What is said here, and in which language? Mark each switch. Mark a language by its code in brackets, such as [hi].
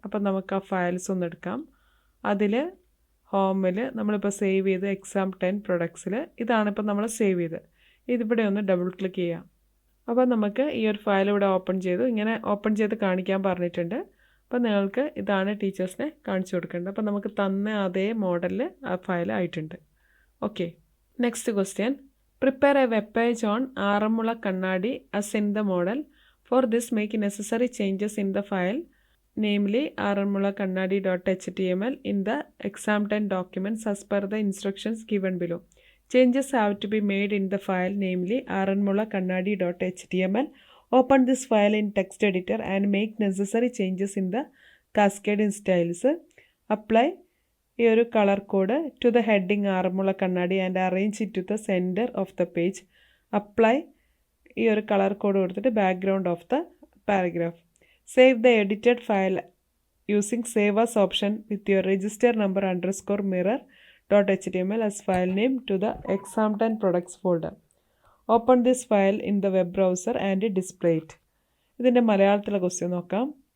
[ml] അപ്പം നമുക്ക് ആ ഫയൽസ് ഒന്ന് എടുക്കാം. അതിൽ ഹോമിൽ നമ്മളിപ്പോൾ സേവ് ചെയ്ത് എക്സാം 10 പ്രൊഡക്ട്സിൽ ഇതാണിപ്പോൾ നമ്മൾ സേവ് ചെയ്ത്. ഇതിവിടെ ഒന്ന് ഡബിൾ ക്ലിക്ക് ചെയ്യാം. അപ്പോൾ നമുക്ക് ഈ ഒരു ഫയൽ ഇവിടെ ഓപ്പൺ ചെയ്തു. ഇങ്ങനെ ഓപ്പൺ ചെയ്ത് കാണിക്കാൻ പറഞ്ഞിട്ടുണ്ട്. അപ്പോൾ നിങ്ങൾക്ക് ഇതാണ് ടീച്ചേഴ്സിനെ കാണിച്ചു കൊടുക്കേണ്ടത്. അപ്പോൾ നമുക്ക് തന്ന അതേ മോഡലിൽ ആ ഫയൽ ആയിട്ടുണ്ട്. Okay, next question. [en] Prepare a web page on Aramula Kannadi as in the model. For this, make necessary changes in the file, namely aramulakannadi.html, in the exam 10 documents as per the instructions given below. Changes have to be made in the file, namely aramulakannadi.html. Open this file in text editor and make necessary changes in the cascading styles. Apply [ml] ഈ ഒരു [en] Colour code to the heading Aranmula Kannadi and arrange it to the centre of the page. Apply [ml] ഈ ഒരു [en] colour code [ml] കൊടുത്തിട്ട് [en] Background of the paragraph. Save the edited file using save as option with your register number _ mirror.html as file name to the exam 10 products folder. Open this file in the web browser and display it. [ml] ഇതിൻ്റെ മലയാളത്തിലെ question നോക്കാം.